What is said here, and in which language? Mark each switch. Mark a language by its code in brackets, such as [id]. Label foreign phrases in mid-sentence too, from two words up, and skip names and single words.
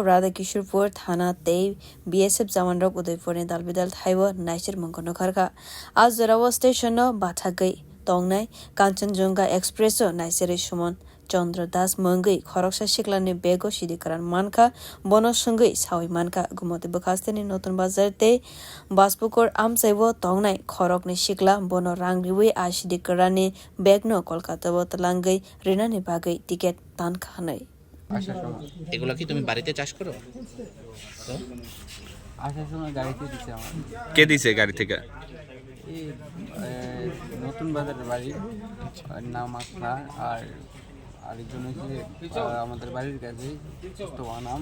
[trp] Radha Kishorpur thana tei [en] BSF jawan [trp] rok Udaipur ni dalbidal thaiwa naicher mungkono kharka az jora station no bathagwi tongnai Kanchanjunga Express naicherwi Suman Chandra mungwi khorok sikla ni bego sidi mankha bono sungwi sawi mankha gumote bkhasteni notun bazar te baspukor amsaibo tongnai khorok ni sikla bono rangriwi sidi ni beg no Kolkata bo talangai rina ni bagai ticket tan khanai [bn] এগুলা কি তুমি বাড়িতে চাষ করো? আসার সময় গাড়িতে দিছে আমার। কে দিছে গাড়ি থেকে? এই নতুন বাজারের বাড়ি নাম মাnkha আর আরেকজন হচ্ছে আমাদের বাড়ির কাছে তো নাম।